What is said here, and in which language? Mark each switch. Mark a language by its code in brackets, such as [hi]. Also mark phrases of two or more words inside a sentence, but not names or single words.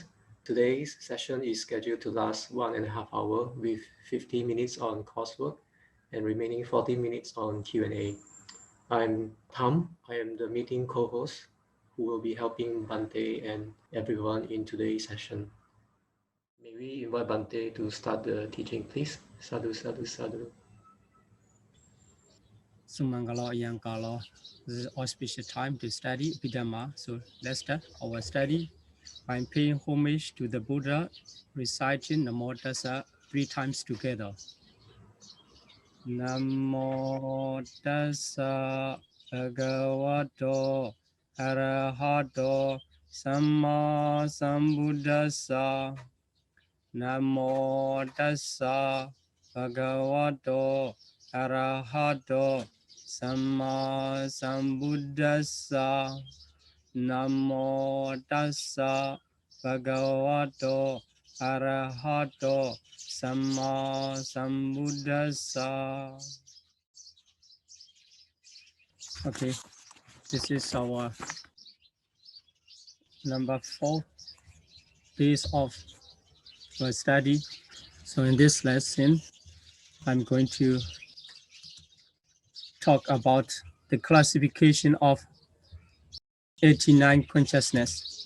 [en] Today's session is scheduled to last 1.5 hours with 50 minutes on coursework and remaining 40 minutes on Q&A. I'm Tham. I am the meeting co-host who will be helping Bante and everyone in today's session. May we invite Bante to start the teaching, please? [pi] Sadhu, sadhu, sadhu. Sumangalo Yankalo. [en] This is auspicious time to study Abhidhamma. So let's start our study by paying homage to the Buddha, reciting [pi] Namo Tassa [en] 3 times together. [pi] Namo Tassa Bhagavato Arahato Samma Sambuddhassa. Namo Tassa Bhagavato Arahato Samma Sambuddhassa. Namo Tassa Bhagavato Arahato Samma Sambuddhassa. [en] Okay, this is our number 4 piece of our study. So in this lesson, I'm going to talk about the classification of 89 consciousness.